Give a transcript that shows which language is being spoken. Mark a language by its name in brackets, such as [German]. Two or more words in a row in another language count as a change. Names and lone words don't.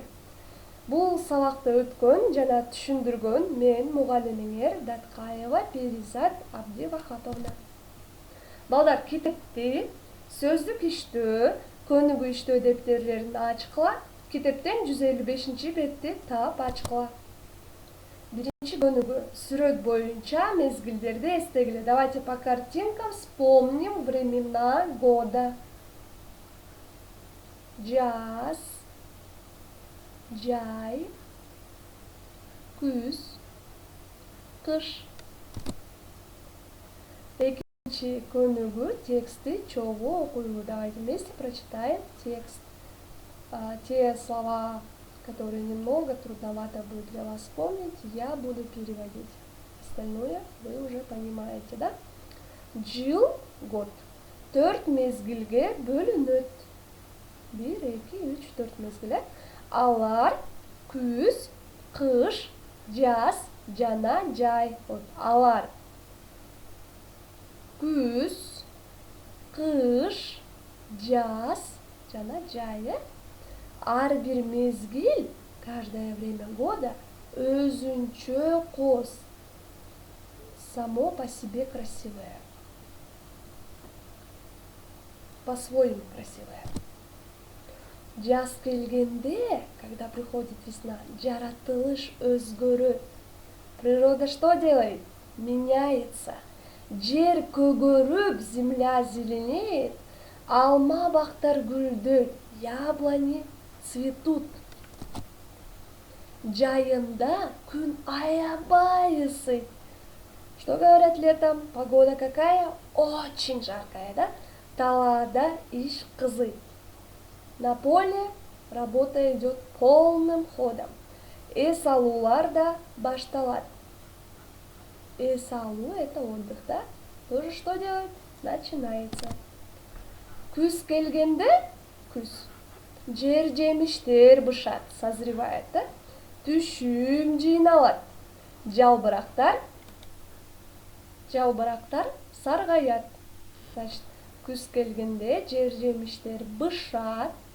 [Kyrgyz] Бул сабакты өткөн жана түшүндүргөн мен мугалимиңер Даткаева Перизат Абдибахатовна. Балдар, китепти сөздүк иштөө, көнүгүү иштөө дептерлерин ачкыла, китептен 155 бетти таап ачкыла. Биринчи көнүгүү сүрөт боюнча мезгилдерди эстегиле. [Russian] Давайте по картинкам вспомним времена года. [Kyrgyz] Жаз, жай, күз, кыш. Экинчи көнүгүү тексти чогуу окуйлуу. [Russian] Давайте вместе прочитаем текст. Те слова, которые немного трудновато будет для вас вспомнить, я буду переводить. Остальное вы уже понимаете, да? [Kyrgyz] Жыл год. 4 мезгилге бөлүнөт. 1, 2, 3, 4 мезгил. Алар күз, кыш, жаз жана жай. Алар күз, кыш, жаз жана жай. Ар бир мезгил, [Russian] каждое время года [Kyrgyz] өзүнчө кос, [Russian] само по себе красивое, по-своему красивое. [Kyrgyz] Жаз келгенде, [Russian] когда приходит весна, [Kyrgyz] жаратылыш өзгөрөт. [Russian] Природа что делает? Меняется. [Kyrgyz] Жер көгөрүп, [Russian] земля зеленеет, [Kyrgyz] алма бактар гүлдөйт, [Russian] яблони цветут. [Kyrgyz] Жайында күн аябай ысыйт. [Russian] Что говорят летом? Погода какая? Очень жаркая, [Kyrgyz] да? Талаада иш кызыйт. [Russian] На поле работа идет полным ходом. [Kyrgyz] Эс алуулар да башталат. Эс алуу — [Russian] это отдых, да? Тоже что делать? Начинается. [Kyrgyz] Күз келгенде, күз. Жер жемиштер бышат, созревает, да? Түшүм жыйналат. Жалбырактар саргаят. Значит, күз келгенде жер жемиштер бышат.